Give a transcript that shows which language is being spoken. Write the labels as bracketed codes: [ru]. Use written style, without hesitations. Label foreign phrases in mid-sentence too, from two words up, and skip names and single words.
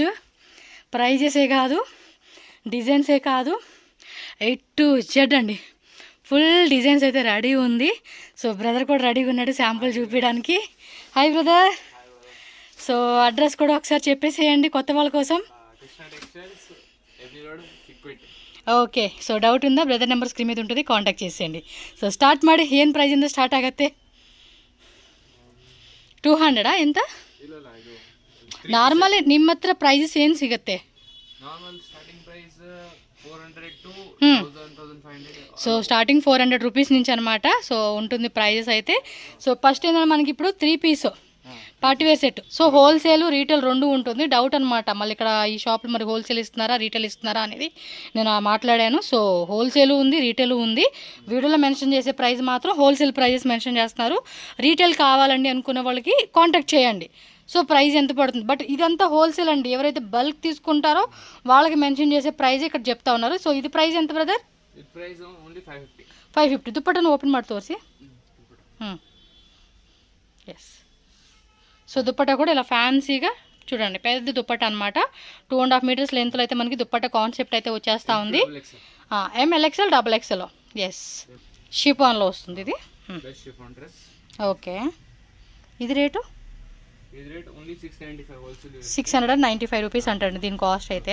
[te] ప్రైజెసే కాదు, డిజైన్సే కాదు, [en] A to Z [te] అండి. [en] Full designs [te] అయితే రెడీ ఉంది. [en] So brother [te] కూడా రెడీగా ఉన్నాడు శాంపుల్ చూపించడానికి. [en] Hi brother. So address [te] కూడా ఒకసారి చెప్పేసేయండి కొత్త వాళ్ళ కోసం. [en] Okay, so doubt [kn] ಇಂದ [en] brother number screen [kn] ಮೇಲೆ ఉంటుంది, ಕಾಂಟ್ಯಾಕ್ಟ್ చేసేయండి. [en] So start [kn] ಮಾಡಿ. ಏನು ಪ್ರೈಸ್ ಇಂದ ಸ್ಟಾರ್ಟ್ ಆಗುತ್ತೆ? 200 ಎಂತ ನಾರ್ಮಲ್ ನಿಮ್ಮ ಹತ್ರ ಪ್ರೈಸಸ್ ಏನು ಸಿಗುತ್ತೆ? [en] So starting [te] 400 రూపీస్ నుంచి అనమాట. సో ఉంటుంది ప్రైజెస్ అయితే. [en] So first [te] ఏంటంటే మనకి ఇప్పుడు 3 [en] piece partywear set. So wholesale retail [te] రెండు ఉంటుంది. డౌట్ అనమాట మళ్ళీ ఇక్కడ ఈ షాప్లో మరి హోల్సేల్ ఇస్తున్నారా రీటైల్ ఇస్తున్నారా అనేది నేను మాట్లాడాను. [en] So wholesale [te] ఉంది, రీటైల్ ఉంది. వీడియోలో మెన్షన్ చేసే ప్రైస్ మాత్రం [en] wholesale prices mention [te] చేస్తున్నారు. రీటైల్ కావాలండి అనుకునే వాళ్ళకి కాంటాక్ట్ చేయండి. [en] So price [te] ఎంత పడుతుంది, బట్ ఇదంతా హోల్సేల్ అండి. ఎవరైతే బల్క్ తీసుకుంటారో వాళ్ళకి మెన్షన్ చేసే ప్రైస్ ఇక్కడ చెప్తా ఉన్నారు. సో ఇది ప్రైస్ ఎంత బ్రదర్? 550. [kn] ದುಪ್ಪಟ್ಟನ್ನು ಓಪನ್ ಮಾಡಿ ತೋರಿಸಿ. [te] ఎస్. సో దుప్పట్టా కూడా ఇలా ఫ్యాన్సీగా చూడండి, పెద్ద దుప్పట్టా అనమాట. 2.5 [en] meters length [te] అయితే మనకి దుప్పట్టా కాన్సెప్ట్ అయితే వచ్చేస్తూ ఉంది. MLXL XXL. ఎస్, షిఫాన్లో వస్తుంది ఇది. ఓకే, ఇది రేటు 695 రూపీస్ అంటండి దీని కాస్ట్ అయితే.